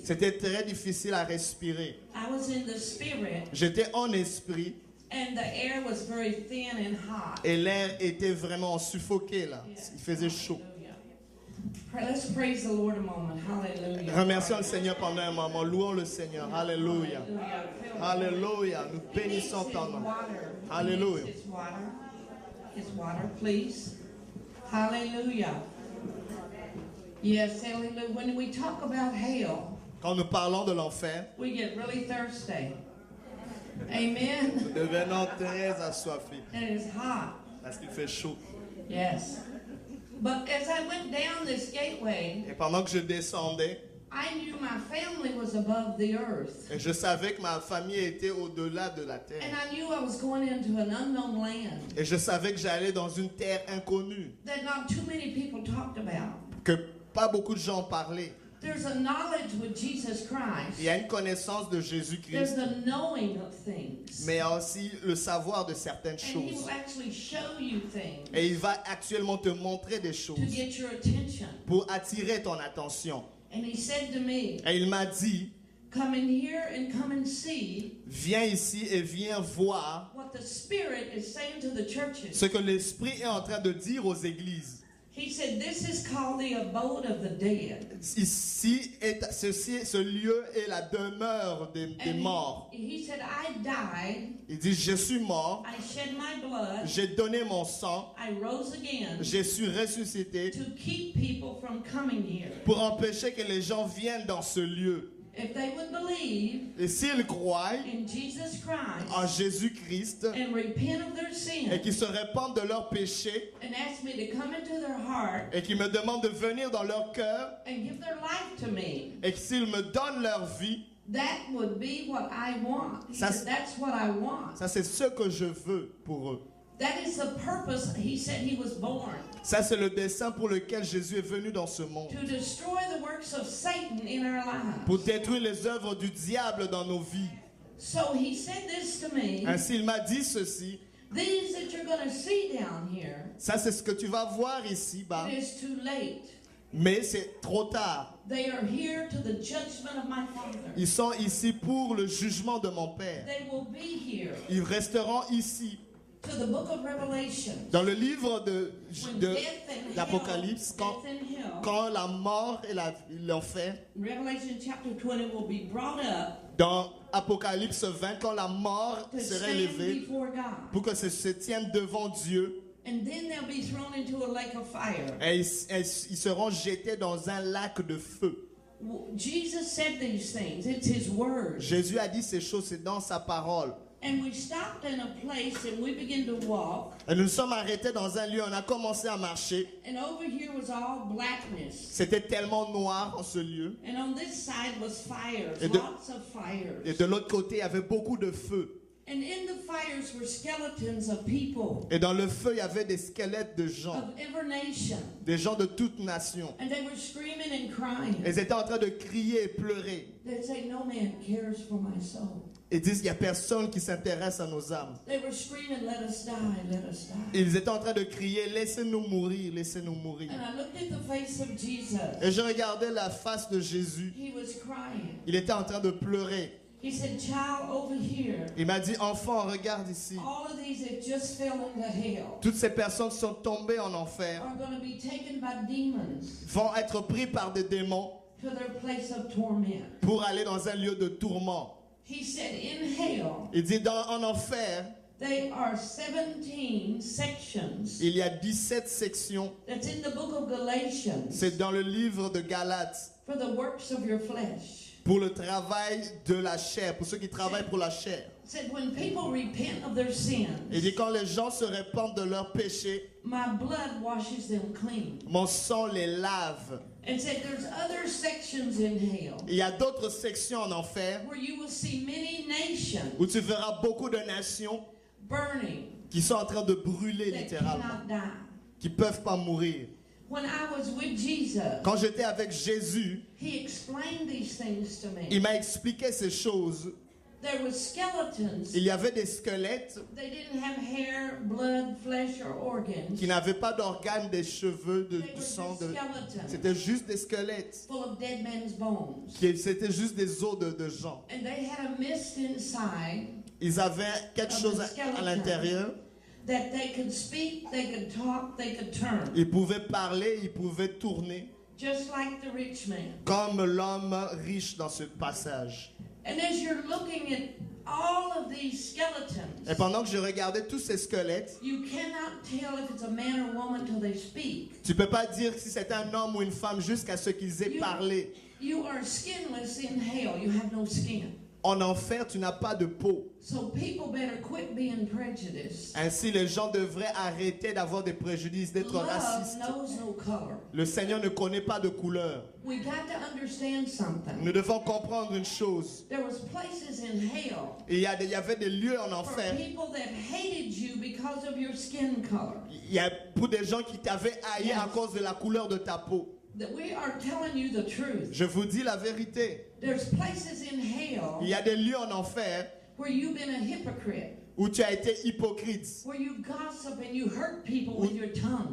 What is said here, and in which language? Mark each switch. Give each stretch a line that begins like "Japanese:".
French: c'était très difficile à respirer.
English: I was in the spirit,
French: J'étais en esprit
English: and the air was very thin and hot.
French: et l'air était vraiment suffoqué là. Il faisait chaud.
English: Hallelujah. Let's praise the Lord a moment. Hallelujah.
French: Remercions le Seigneur pendant un moment. Louons le Seigneur. Alléluia. Alléluia. Nous bénissons ton nom. Hallelujah.
English: It's water. It's water, please. Hallelujah. Yes, hallelujah. When we talk about hell,
French: Quand nous parlons de l'enfer,
English: we get really thirsty. Amen.
French: nous devenons très assoiffés
English: And it's hot.
French: parce qu'il fait chaud.
English: Yes. But as I went down this gateway,
French: Et pendant que je descendais,
English: I knew my family was above the earth.
French: et je savais que ma famille était au-delà de la
English: And
French: terre.
English: I knew I was going into an unknown land
French: Et je savais que j'allais dans une terre inconnue,
English: that not too many people talked about.
French: que pas beaucoup de gens parlaient.
English: There's a knowledge with Jesus Christ.
French: Il y a une connaissance de
English: There's
French: Jésus-Christ,
English: a knowing of things.
French: mais il y a aussi le savoir de certaines
English: And he
French: choses.
English: will actually show you things
French: Et il va actuellement te montrer des choses
English: to get your attention.
French: pour attirer ton attention.
English: And he said to me,
French: Et il m'a dit,
English: come in here and come and see
French: viens ici et viens voir
English: what the Spirit is saying to the churches.
French: ce que l'Esprit est en train de dire aux églises.
English: He said, this is called the abode of the dead.
French: Ici, ce lieu est la demeure des
English: And
French: morts.
English: he said, I died,
French: Il dit, je suis mort,
English: I shed my blood,
French: j'ai donné mon sang,
English: I rose again
French: je suis ressuscité
English: to keep people from coming here.
French: pour empêcher que les gens viennent dans ce lieu.
English: If they would believe
French: Et s'ils croient
English: in Jesus
French: en
English: Christ
French: Jésus-Christ
English: and repent of their
French: et
English: sin
French: qu'ils se répandent de leurs péchés
English: and ask me to come into their heart
French: et qu'ils me demandent de venir dans leur cœur
English: and give their life to me,
French: et que s'ils me donnent leur vie,
English: that would be what I want. He
French: Ça,
English: said, that's what I want.
French: ça c'est ce que je veux pour eux.
English: That is the purpose he said he was born.
French: Ça c'est le dessein pour lequel Jésus est venu dans ce monde.
English: To destroy the works of Satan in our
French: Pour
English: lives.
French: détruire les œuvres du diable dans nos vies.
English: So he said this to me.
French: Ainsi il m'a dit ceci.
English: These that you're going to see down here,
French: Ça c'est ce que tu vas voir ici bas.
English: it is too late.
French: Mais c'est trop tard.
English: They are here to the judgment of my Father.
French: Ils sont ici pour le jugement de mon Père.
English: They will be here
French: Ils resteront ici.
English: to the book of Revelation.
French: Dans le livre
English: When death and
French: d'Apocalypse,
English: hell, death and hell,
French: quand la mort et l'enfer,
English: Revelation chapter 20 will be brought up
French: dans Apocalypse 20, quand la mort
English: to
French: serait
English: stand
French: levée,
English: before God.
French: pour que se tienne devant Dieu,
English: And then they'll be thrown into a lake of fire.
French: et ils seront jetés dans un lac de feu.
English: Jesus said these things. It's his word.
French: Jésus a dit ces choses, c'est dans sa parole.
English: And we stopped in a place and we began to walk.
French: Et nous nous sommes arrêtés dans un lieu, on a commencé à marcher.
English: And over here was all blackness.
French: C'était tellement noir en ce lieu.
English: And on this side was fires,
French: Et de-
English: lots of fires.
French: Et de l'autre côté, il y avait beaucoup de feu.
English: And in the fires were skeletons of people
French: Et dans le feu, il y avait des squelettes de gens,
English: of every nation.
French: des gens de toutes nations.
English: And they were screaming and crying.
French: Ils étaient en train de crier et pleurer.
English: They'd say, no man cares for my soul.
French: Ils disent, il n'y a personne qui s'intéresse à nos âmes.
English: They were screaming, let us die, let us die.
French: Ils étaient en train de crier, laissez-nous mourir, laissez-nous mourir.
English: And I looked at the face of Jesus.
French: Et je regardais la face de Jésus.
English: He was crying.
French: Il était en train de pleurer.
English: He said, child, over here.
French: Il m'a dit, enfant, regarde ici.
English: All of these that just fell into hell
French: Toutes ces personnes qui sont tombées en enfer
English: are going to be taken by demons
French: vont être pris par des démons
English: to their place of torment.
French: pour aller dans un lieu de tourment.
English: He said, in hell,
French: Il dit, en enfer,
English: they are 17 sections.
French: il y a 17 sections.
English: That's in the book of Galatians
French: C'est dans le livre de Galates.
English: for the works of your flesh.
French: Pour le travail de la chair, pour ceux qui travaillent pour la chair.
English: It said, when people repent of their
French: Il
English: sins,
French: dit, quand les gens se répandent de leurs péchés,
English: my blood washes them clean.
French: mon sang les lave.
English: And said there's other sections in hell
French: Il y a d'autres sections en enfer
English: where you will see many nations
French: où tu verras beaucoup de nations
English: burning
French: qui sont en train de brûler
English: that
French: littéralement,
English: cannot die.
French: qui ne peuvent pas mourir.
English: When I was with Jesus,
French: Quand j'étais avec Jésus,
English: he explained these things to me.
French: il m'a expliqué ces choses.
English: There were skeletons.
French: Il y avait des squelettes
English: They didn't have hair, blood, flesh, or organs.
French: qui n'avaient pas d'organes, des cheveux,
English: They
French: du
English: were
French: sang.
English: just skeletons
French: C'était juste des squelettes.
English: full of dead men's bones.
French: C'était juste des os de gens.
English: And they had a mist inside
French: Ils avaient quelque chose à l'intérieur.
English: that they could speak, they could talk, they could turn.
French: Ils pouvaient parler, ils pouvaient tourner.
English: Just like the rich man.
French: Comme l'homme riche dans ce passage.
English: And as you're looking at all of these skeletons,
French: Et pendant que je regardais tous ces squelettes,
English: you cannot tell if it's a man or woman till they speak.
French: tu ne peux pas dire si c'est un homme ou une femme jusqu'à ce qu'ils aient parlé.
English: You are skinless in hell. You have no skin.
French: En enfer, tu n'as pas de peau.
English: So people better quit being prejudiced.
French: Ainsi, les gens devraient arrêter d'avoir des préjudices, d'être
English: Love
French: racistes.
English: knows no color.
French: Le Seigneur ne connaît pas de couleur.
English: We got to understand something.
French: Nous devons comprendre une chose.
English: There was places in hell
French: Il y avait des lieux en
English: for
French: enfer.
English: people that hated you because of your skin color.
French: Il y a pour des gens qui t'avaient haï à cause de la couleur de ta peau.
English: That we are telling you the truth.
French: Je vous dis la vérité.
English: There's places in hell
French: Il y a des lieux en enfer
English: where you've been a hypocrite,
French: où tu as été hypocrite,
English: where you gossip and you hurt people with your tongue.